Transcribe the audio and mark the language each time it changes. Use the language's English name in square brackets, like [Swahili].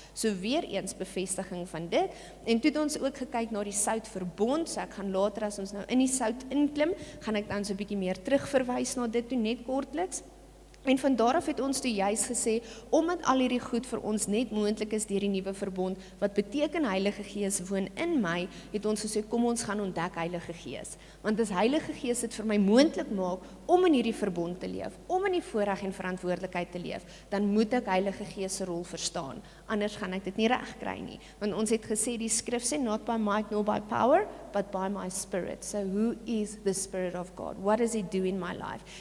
[Afrikaans] So weer eens bevestiging van dit. En toe het ons ook gekyk na die soutverbond. So ek gaan later as ons nou in die sout inklim, gaan ek dan so 'n bietjie meer terugverwys na dit toe net kortliks. En van daar af het ons toe juis gesê, omdat al hierdie goed vir ons net moontlik is deur die nuwe verbond, wat beteken Heilige Gees woon in my, het ons gesê, kom ons gaan ontdek Heilige Gees. Want as Heilige Gees dit vir my moontlik maak, om in hierdie verbond te leef, om in die voorreg en verantwoordelikheid te leef, dan moet ek Heilige Gees se rol verstaan. Anders gaan ek dit nie reg kry nie. Want ons het gesê, die skrif sê, [English] not by might nor by power, but by my spirit. So who is the Spirit of God? What does he do in my life?